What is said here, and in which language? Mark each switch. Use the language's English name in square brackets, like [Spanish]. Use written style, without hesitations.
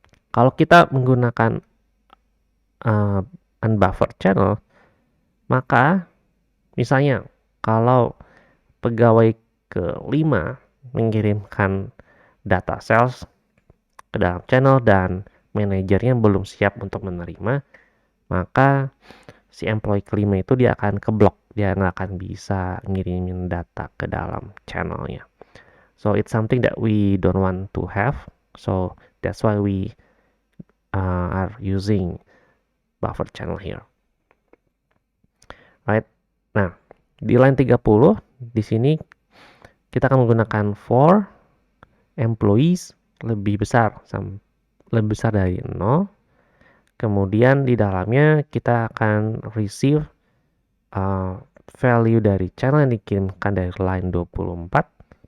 [Indonesian] Kalau kita menggunakan unbuffered channel, maka misalnya kalau pegawai ke-5 mengirimkan data sales ke dalam channel dan manajernya belum siap untuk menerima, maka si employee ke-5 itu dia akan keblok, dia nggak akan bisa ngirimin data ke dalam channelnya. [English] So it's something that we don't want to have. So that's why we are using buffer channel here, right? [Indonesian] Nah, di line 30 di sini kita akan menggunakan for employees lebih besar dari 0. Kemudian di dalamnya kita akan receive value dari channel yang dikirimkan dari line 24.